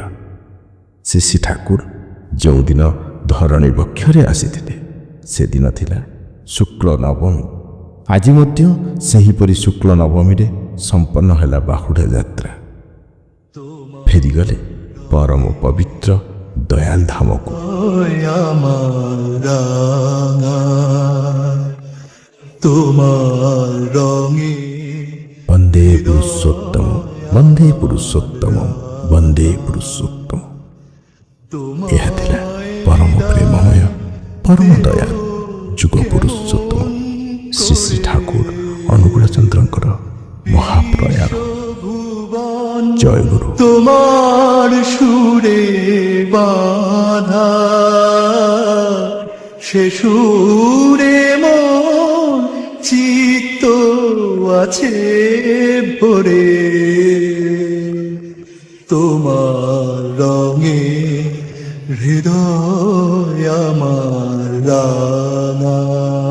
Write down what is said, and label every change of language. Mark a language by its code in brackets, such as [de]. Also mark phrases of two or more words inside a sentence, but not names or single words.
[or] ଶ୍ରୀ ଶ୍ରୀ ଠାକୁର ଯେଉଁଦିନ ଧରଣୀ ବକ୍ଷରେ ଆସିଥିଲେ, ସେଦିନ ଥିଲା ଶୁକ୍ଳ ନବମୀ। ଆଜି ମଧ୍ୟ ସେହିପରି ଶୁକ୍ଳ ନବମୀରେ ସମ୍ପନ୍ନ ହେଲା ବାହୁଡ଼ା ଯାତ୍ରା। ଫେରିଗଲେ ପରମ ପବିତ୍ର ଦୟାଲ ଧାମକୁ। [bn] তোমার রঙে বন্দে পুরুষোত্তম, বন্দে পুরুষোত্তম, বন্দে পুরুষোত্তম। [or] ଏହା ଥିଲା ପରମ ପ୍ରେମମୟ, ପରମ ଦୟାଳ ଯୁଗ ପୁରୁଷୋତ୍ତମ ଶ୍ରୀ ଶ୍ରୀ ଠାକୁର ଅନୁକୂଳ ଚନ୍ଦ୍ରଙ୍କର ମହାପ୍ରୟାଣ। ଜୟ ଗୁରୁ। [bn] তোমার সুরে বাধা, সে সুরে মন চিত্ত আছে ভরে, তোমার রঙে হৃদয় আমার রাঙা।